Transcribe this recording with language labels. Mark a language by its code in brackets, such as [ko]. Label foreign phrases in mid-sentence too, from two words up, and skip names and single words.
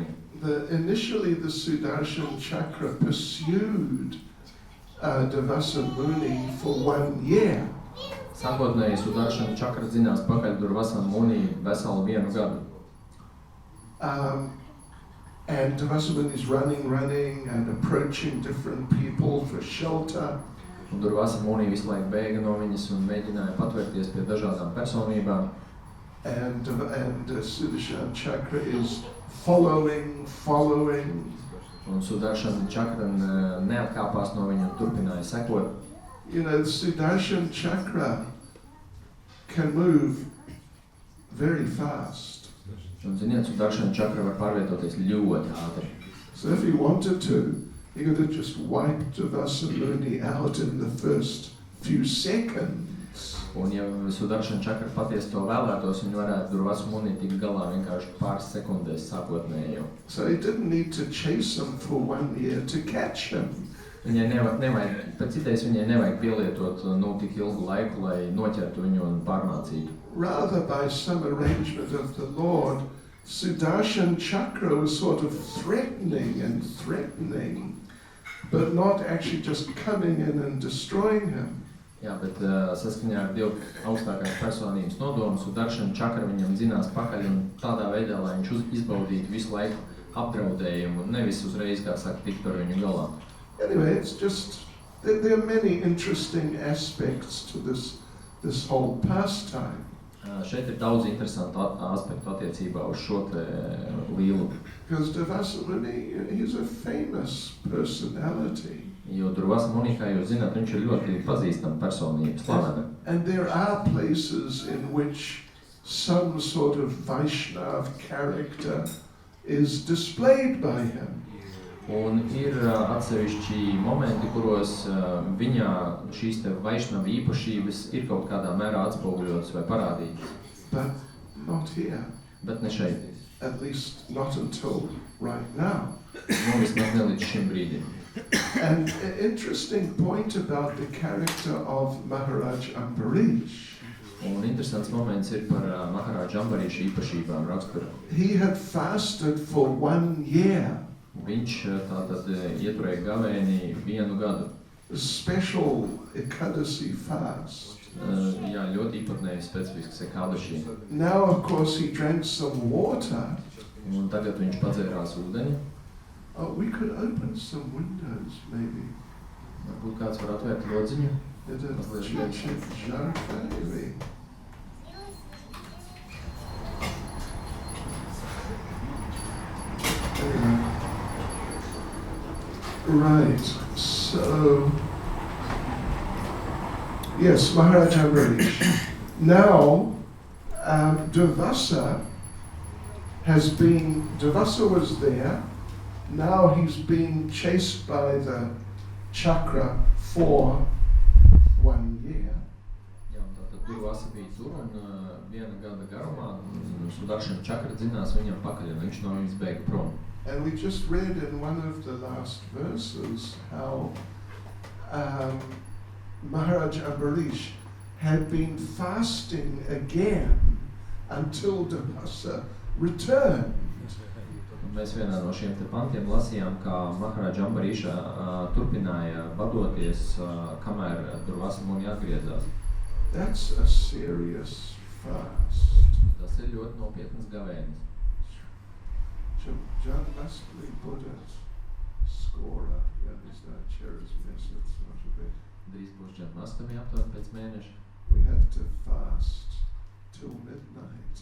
[en] Initially, the Sudarshan Chakra pursued Durvasa Muni for 1 year. [lv] Sākotnēji Sudaršana čakra dzinās pakaļ Durvasa Muni veselu 1 gadu. [en] And Durvasa Muni is running and approaching different people for shelter. [lv] Un Durvasa Muni visu laiku bēga no viņas un mēģināja patvērties pie dažādām personībām. [en] And Sudarshan Chakra is following. [lv] Un Sudaršana čakra neatkāpās no viņa un turpināja sekot. [en] You know, the Sudarshan Chakra can move very fast. [lv] Un ziniet, Sudaršana čakra var pārvietoties ļoti ātri. [en] So if he wanted to, he could have just wiped Durvasa Muni out in the first few seconds. [lv] Un ja Sudaršana čakra patiesi to vēlētos, viņi varētu Durvasa Muni tikt galā vienkārši pāris sekundēs sākotnēji. [en] So he didn't need to chase him for 1 year to catch him. [lv] Viņai nevajag, pēc idejas viņai nevajag pielietot tik ilgu laiku, lai noķertu viņu un pārmācītu. [en] Rather, by some arrangement of the Lord, Sudarshan Chakra was sort of threatening, but not actually just coming in and destroying him. [lv] Jā, bet saskaņā ar Dievu augstākās personības nodomu, Sudaršana čakra viņam dzinās pakaļ un tādā veidā, lai viņš izbaudītu visu laiku apdraudējumu un nevis uzreiz, kā saka, tikt ar viņu galā. [en] Anyway, it's just, there are many interesting aspects to this whole pastime. [lv] Šeit ir daudz interesantu aspektu attiecībā uz šo te līlu. [en] Because Durvasa Muni, he's a famous personality. [lv] Jo Durvasa Muni, kā jūs zināt, viņš ir ļoti pazīstama personība, slavena. [en] And there are places in which some sort of Vaishnava character is displayed by him. [lv] Un ir atsevišķi momenti, kuros viņā šīs te Vaishnava īpašības ir kaut kādā mērā atspoguļotas vai parādītas. [en] But not here. [lv] Bet ne šeit. [en] At least not until right now. [lv] Vismaz ne līdz šim brīdim. [en] And an interesting point about the character of Maharaj Ambarish. [lv] Un interesants moments ir par Maharaj Ambariša īpašībām raksturu. [en] He had fasted for 1 year. [lv] Viņš tātad ieturēja gavēni 1 gadu. [en] A special Ekadasi fast. [lv] Jā, ļoti īpatnēji specifisks Ekadaši. [en] Now, of course, he drank some water. [lv] Un tagad viņš padzērās ūdeni. [en] We could open some windows, maybe. [lv] Varbūt kāds var atvērt lodziņu. [en] Right, so, yes, Maharaj Ambarish. Now, Durvasa was there. Now he's being chased by the chakra for 1 year. [lv] Jā, un tātad Durvasa bija tur un 1 gada garumā Sudaršana čakra dzinās viņam pakaļ un viņš no viņas bēga prom. [en] And we just read in one of the last verses how Maharaj Ambarish had been fasting again until Durvasa returned. [lv] Mēs vienā no šiem te pantiem lasījām, kā Maharaj Ambariša turpināja badoties, kamēr Durvasa Muni atgriezās. [en] That's a serious fast. [lv] Tas ir ļoti nopietnas gavēnis. Janmastami Buddha's skora, Cheras message, not a bit. Drīz būs Janmastami aptuveni pēc mēneša. [en] We have to fast till midnight.